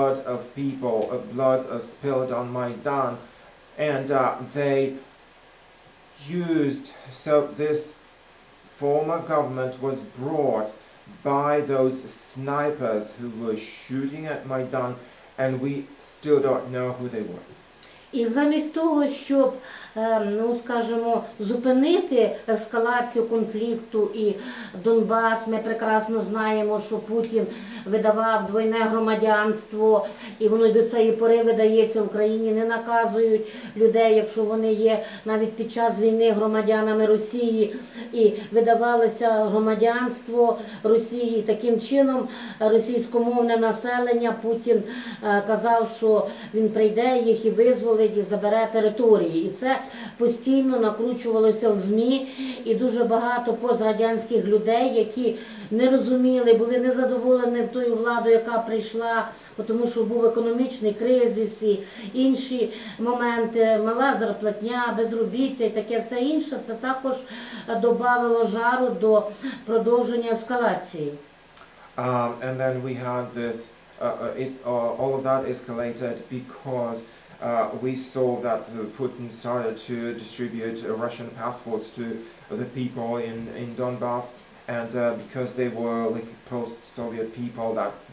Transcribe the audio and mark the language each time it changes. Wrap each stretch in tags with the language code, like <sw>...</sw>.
<en>of people, blood spilled on Maidan, and they used, so this former government was brought by those snipers who were shooting at Maidan, and we still don't know who they were.</en> <uk>І замість того, щоб, скажімо, зупинити ескалацію конфлікту і Донбас, ми прекрасно знаємо, що Путін видавав двойне громадянство, і воно до цієї пори видається в Україні, не наказують людей, якщо вони є навіть під час війни громадянами Росії, і видавалося громадянство Росії. Таким чином російськомовне населення, Путін казав, що він прийде їх і визволить, і забере території. І це постійно накручувалося в ЗМІ, і дуже багато пострадянських людей, які не розуміли, були незадоволені тою владою, яка прийшла, тому що був економічний кризис і інші моменти, мала зарплатня, безробіття і таке все інше, це також додавало жару до продовження ескалації.</uk> <en>And then we had this, all of that escalated because we saw that Putin started to distribute Russian passports to the people in Donbas, and because they were like post-Soviet people that</en>